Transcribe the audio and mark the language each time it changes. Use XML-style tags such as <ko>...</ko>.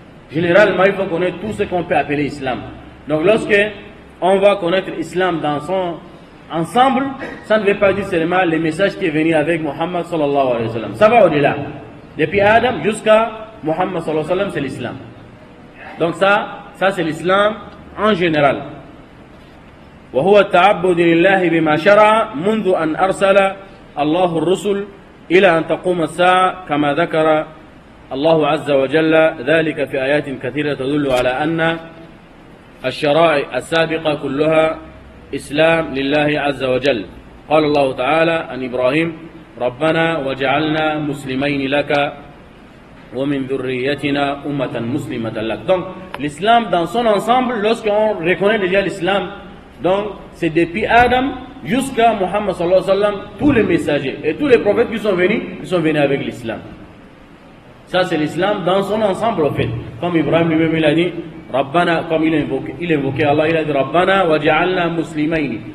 <fr>Généralement, il faut connaître tout ce qu'on peut appeler islam. Donc, lorsque on va connaître l'islam dans son ensemble, ça ne veut pas dire seulement le message qui est venu avec Muhammad sallallahu alayhi wa sallam. Ça va au-delà. Depuis Adam jusqu'à Muhammad sallallahu alayhi wa sallam, c'est l'islam. Donc ça c'est l'islam en général.</fr> <ar>وهو التعبد لله بما شرع منذ أن أرسل الله الرسل إلى أن تقوم الساعة كما ذكر الله عز وجل ذلك في آيات كثيرة تدل على أن الشرائع السابقة كلها إسلام لله عز وجل. قال الله تعالى عن إبراهيم ربنا وجعلنا مسلمين لك ومن ذريتنا أمة مسلمة لك.</ar> <fr>Donc l'islam dans son ensemble, lorsqu'on reconnaît déjà l'islam, donc c'est depuis Adam jusqu'à Muhammad sallallahu alayhi wa sallam, tous les messagers et tous les prophètes qui sont venus avec l'islam. Ça c'est l'islam dans son ensemble au fait. Comme Ibrahim lui-même il a dit Rabbana, comme il invoquait Allah, il a dit</fr> <ar>Rabbana wa ja'alna muslimaini.</ar>